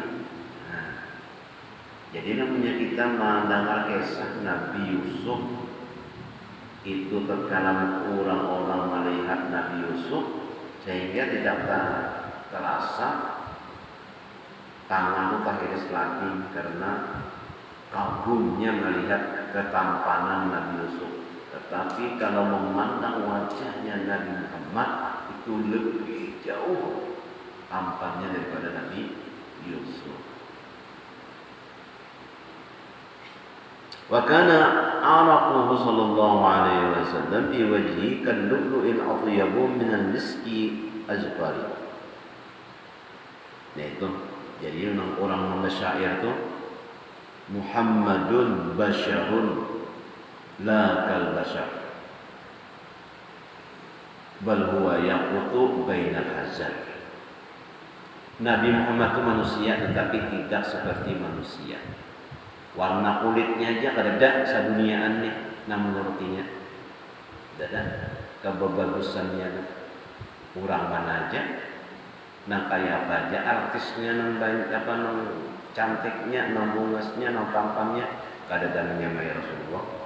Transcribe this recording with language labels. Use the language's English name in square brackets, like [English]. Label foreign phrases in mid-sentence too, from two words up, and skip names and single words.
[Banjar] Nah, jadi namanya kita mendengar kisah Nabi Yusuf itu tatkala orang-orang melihat Nabi Yusuf sehingga tidak terasa tanganmu tahiris lagi karena kagumnya melihat ketampanan Nabi Yusuf. Tetapi kalau memandang wajahnya Nabi Muhammad itu lebih jauh tampannya daripada Nabi Yusuf. [Arabic] وكان عرقه صلى الله عليه وسلم في وجهه كاللؤلؤ أطيب من المسك الأذفر. [Banjar] Nah itu jadi orang syair itu [Arabic] محمد بشر لا كالبشر بل هو ياقوت بين الحجر. [Banjar] Nabi Muhammad itu manusia tetapi tidak seperti manusia. Warna kulitnya aja kada saduniaan nih namun menurutinya. Tidak kebagusannya kurang mana aja. Nah kayak apa aja artisnya nang banyak apa nang cantiknya, nang bungasnya, nang tampangnya kada menyamai Rasulullah.